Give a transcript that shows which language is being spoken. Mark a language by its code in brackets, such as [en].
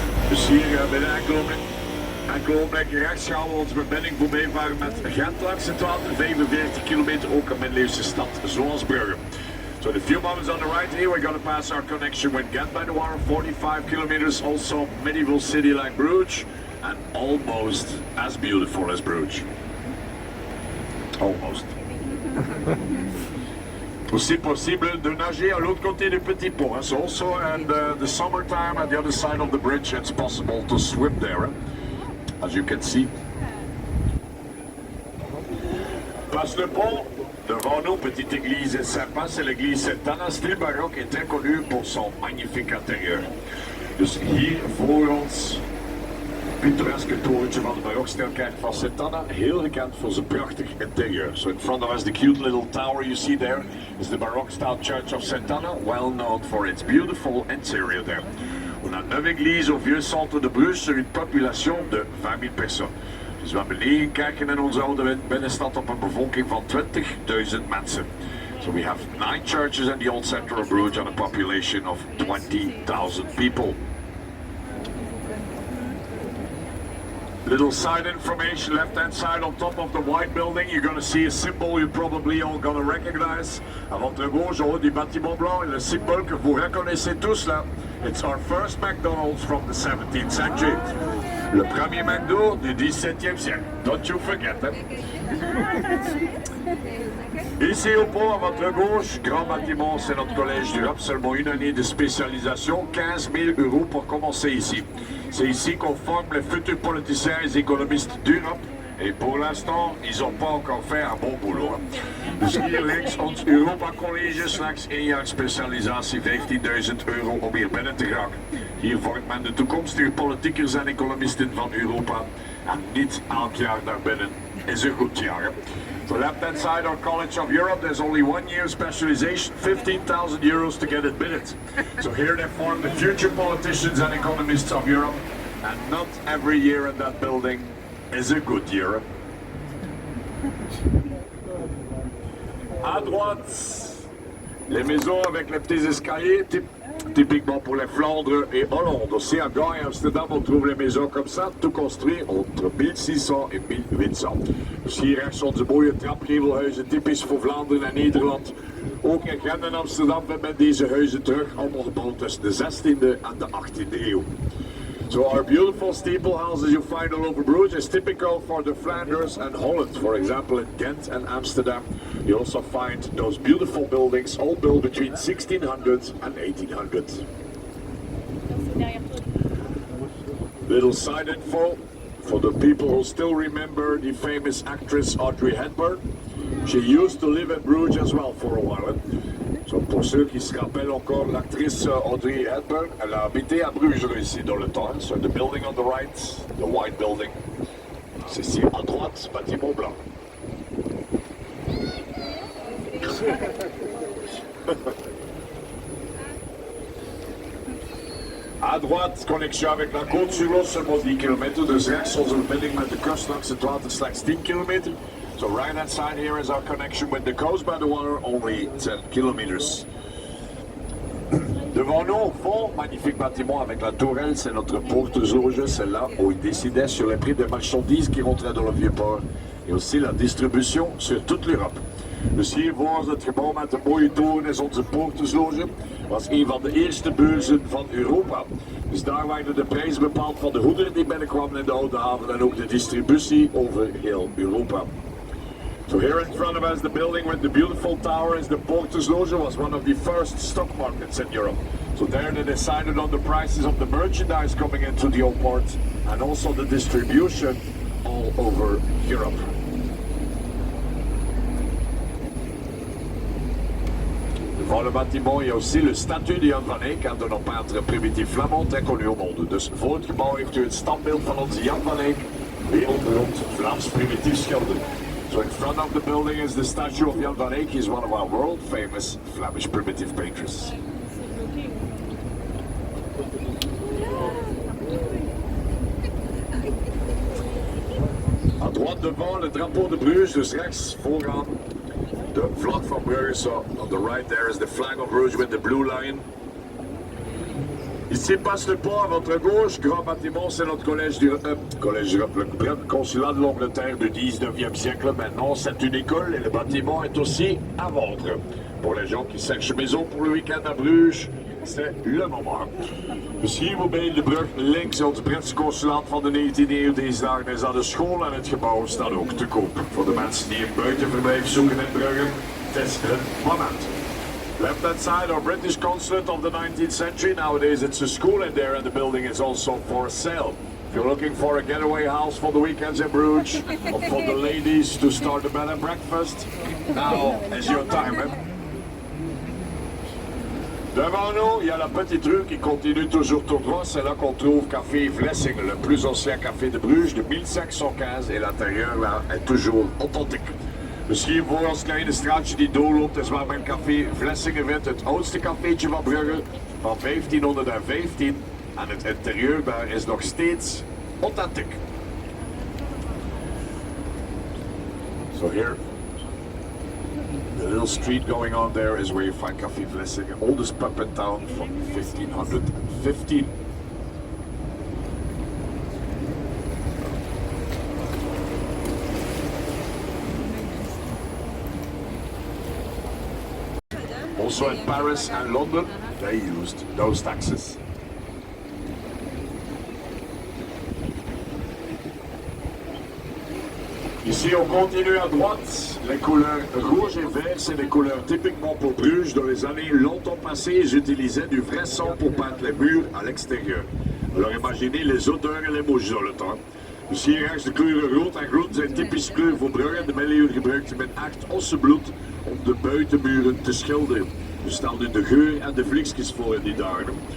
[nl] Dus hier binnen enkele ogenblikken rechts gaan we onze verbinding voorbij varen met Gent langs het water, 45 kilometer, ook een middeleeuwse stad zoals Brugge. [en] So in a few moments on the right here we're going to pass our connection with Ghent by the water, 45 kilometers, also medieval city like Bruges, and almost as beautiful as Bruges. Almost. [fr] Aussi possible de nager à l'autre côté du petit pont. [en] So also in the summertime at the other side of the bridge it's possible to swim there, as you can see. [fr] Passe le pont Devant nous, petite église sympa, c'est l'église Santana, style baroque et très connue pour son magnifique intérieur. [nl] Dus hier voor ons, pittoreske torentje van de barokstijlkerk van Santana, heel gekend voor zijn prachtig interieur. [en] So in front of us, the cute little tower you see there is the Baroque style church of Santana, well known for its beautiful interior there. [fr] On a 9 églises au vieux centre de Bruges sur une population de 20 000 personnes. [nl] Dus we hebben 9 kerken in onze oude binnenstad op een bevolking van 20.000 mensen. [en] So we have 9 churches in the old center of Bruges on a population of 20,000 people. Little side information, left-hand side on top of the white building, you're going to see a symbol you're probably all going to recognize. [fr] À votre gauche, au haut du bâtiment blanc, le symbole que vous reconnaissez tous là. [en] It's our first McDonald's from the 17th century. [fr] Le premier McDo du 17e siècle. [en] Don't you forget it. [fr] Ici au pont, à votre gauche, grand bâtiment, c'est notre collège d'Europe. Seulement une année de spécialisation, 15 000 € pour commencer ici. C'est ici qu'on forme les futurs politiciens et économistes d'Europe. Et pour l'instant, ils n'ont pas encore fait un bon boulot. [nl] Dus hier links ons Europa College, slechts 1 jaar specialisatie, 15.000 € om hier binnen te geraken. Hier vormt men de toekomstige politiekers en economisten van Europa. En niet elk jaar naar binnen is een goed jaar. [en] So left hand side our College of Europe, there's only 1 year specialization, 15,000 € to get admitted. So here they form the future politicians and economists of Europe. And not every year in that building is a good year. [fr] À droite, les maisons avec les petits escaliers, typiquement pour les Flandres et Hollande. Aussi à Gand et Amsterdam, on trouve les maisons comme ça, tout construit entre 1600 en 1800. [nl] Dus hier rechts onze mooie trapgevelhuizen, typisch voor Vlaanderen en Nederland. Ook in Gent en Amsterdam vindt men deze huizen terug, allemaal gebouwd tussen de 16e en de 18e eeuw. [en] So our beautiful steeple houses you find all over Bruges is typical for the Flanders and Holland. For example, in Ghent and Amsterdam, you also find those beautiful buildings, all built between 1600 and 1800. Little side info for the people who still remember the famous actress Audrey Hepburn. She used to live in Bruges as well for a while. [fr] So, pour ceux qui se rappellent encore l'actrice Audrey Hepburn, elle a habité à Bruges ici dans le temps. [en] So the building on the right, the white building. [fr] C'est ici à droite, bâtiment blanc. À droite, connexion avec la côte sur l'eau, seulement 10 km. [nl] Dus rechts onze verbinding met de kust langs het water slechts 10 km. [en] So right hand side here is our connection with the coast by the water, only 10 kilometers. [fr] Devant nous, au fond, magnifique bâtiment avec la tourelle, c'est notre porte-loge. C'est là où ils décidaient sur les prix des marchandises qui rentraient dans le vieux port et aussi la distribution sur toute l'Europe. [nl] Dus hier voor ons het gebouw met de mooie toren is onze portersloge. Was een van de eerste beurzen van Europa. Dus daar werden de prijzen bepaald van de goederen die binnenkwamen in de oude haven en ook de distributie over heel Europa. [en] So here in front of us, the building with the beautiful tower is the Porters Loge, was one of the first stock markets in Europe. So there they decided on the prices of the merchandise coming into the old port and also the distribution all over Europe. [fr] Devant le bâtiment, il y a aussi le statue de Jan van Eyck, un de nos peintres primitifs flamands très connu au monde. [nl] Dus voor het gebouw heeft u het standbeeld van onze Jan van Eyck, wereldberoemd Vlaams primitief schilder. [en] So in front of the building is the statue of Jan van Eyck. He's one of our world famous Flemish primitive painters. [fr] À droite devant, le drapeau de Bruges, [nl] dus rechts vooraan de vlag van Bruges. [en] So on the right there is the flag of Bruges with the blue line. [fr] Ici passe le pont à votre gauche, grand bâtiment, c'est notre collège d'Europe, le consulat de l'Angleterre du 19e siècle. Maintenant, c'est une école et le bâtiment est aussi à vendre. Pour les gens qui cherchent maison pour le week-end à Bruges, c'est le moment. [nl] Dus hier bij de brug links, ons Britse consulaat van de 19e eeuw. Deze dagen is dat de school en het gebouw staat ook te koop. Voor de mensen die een buitenverblijf zoeken in Brugge, het is het moment. [en] Left hand side, our British consulate of the 19th century. Nowadays it's a school in there and the building is also for sale. If you're looking for a getaway house for the weekends in Bruges, or for the ladies to start a bed and breakfast, now is your time. Hein? [fr] Devant nous, il y a la petite rue qui continue toujours tout droit. C'est là qu'on trouve Café Vlessing, le plus ancien café de Bruges de 1515. Et l'intérieur là est toujours authentique. [nl] Dus hier voor ons kleine straatje die doorloopt is waar men Café Vlessingen vindt. Het oudste cafeetje van Brugge van 1515. En het interieur daar is nog steeds authentiek. [en] So here, the little street going on there is where you find Café Vlessingen, oldest pub in town from 1515. Also in Paris and London, they used those taxes. [fr] Ici, on continue à droite. Les couleurs rouge et vert, c'est des couleurs typiquement pour Bruges. Dans les années longtemps passées, ils utilisaient du vrai sang pour peindre les murs à l'extérieur. Alors imaginez les odeurs en les mouches dans le temps. [nl] Dus hier rechts de kleuren rood en groen zijn typische kleur voor Brugge. De middeleeuwen gebruikte men echt ossenbloed om de buitenmuren te schilderen. Dus stel u de geur en de vliegjes voor in die dagen.